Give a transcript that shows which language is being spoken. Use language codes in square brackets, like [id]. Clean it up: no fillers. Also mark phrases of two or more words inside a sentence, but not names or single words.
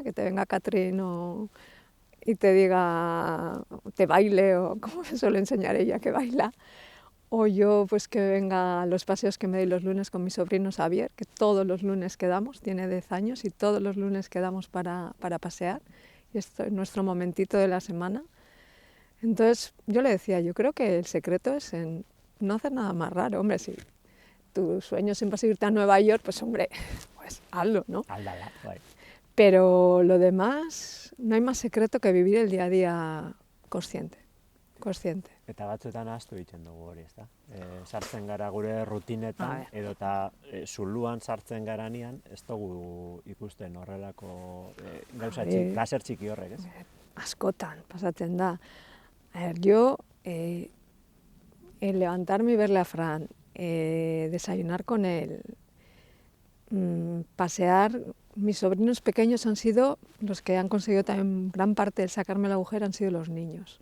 [es] Que te venga Catrín y te diga, te baile, o como me suele enseñar ella que baila, o yo pues que venga a los paseos que me doy los lunes con mi sobrino Xavier, que todos los lunes quedamos, tiene 10 años y todos los lunes quedamos para pasear, y esto es nuestro momentito de la semana. Entonces yo le decía, yo creo que el secreto es en no hacer nada más raro. Hombre, si tu sueño siempre es irte a Nueva York, pues hombre, pues hazlo, ¿no? [eu] Aldala, bai. [es] Pero lo demás, no hay más secreto que vivir el día a día consciente. [eu] Eta batzuetan ahaztu egiten dugu hori, ezta? Sartzen gara gure rutinetan, edota zuluan sartzen garanean, ez dugu ikusten horrelako gauza plazer txiki horrek, ez? Askotan, pasatzen da. [es] A ver, yo, el levantarme y verle a Fran, desayunar con él, pasear, mis sobrinos pequeños han sido los que han conseguido también gran parte de sacarme el agujero, han sido los niños.